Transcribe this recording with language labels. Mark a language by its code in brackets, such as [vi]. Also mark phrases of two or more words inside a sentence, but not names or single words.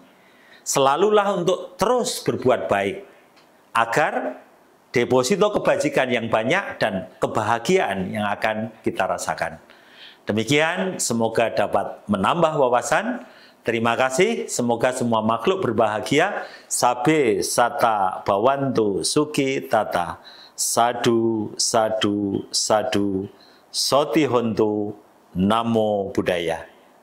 [id] Selalulah untuk terus berbuat baik, agar deposito kebajikan yang banyak dan kebahagiaan yang akan kita rasakan. Demikian, semoga dapat menambah wawasan. Terima kasih, semoga semua makhluk berbahagia. [pi] Sabe sata bawantu suki tata. Sadu, sadu, sadu. Soti hontu. Namo Buddhaya.